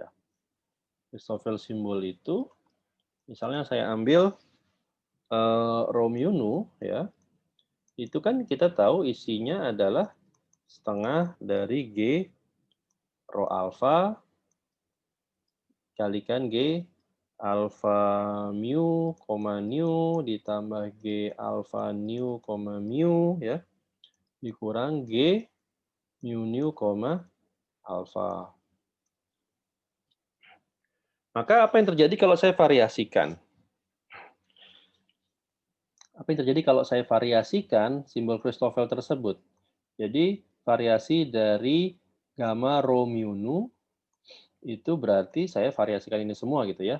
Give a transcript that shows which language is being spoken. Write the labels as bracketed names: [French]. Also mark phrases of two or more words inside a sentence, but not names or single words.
[English] Christoffel symbol [Indonesian] itu, misalnya saya ambil rho mu nu, ya, itu kan kita tahu isinya adalah setengah dari G rho alfa kalikan G alfa mu, nu ditambah G alfa nu, mu ya, dikurang G mu nu, alfa. Maka apa yang terjadi kalau saya variasikan? Apa yang terjadi kalau saya variasikan simbol Christoffel tersebut? Jadi variasi dari gamma rho mu nu itu berarti saya variasikan ini semua gitu ya.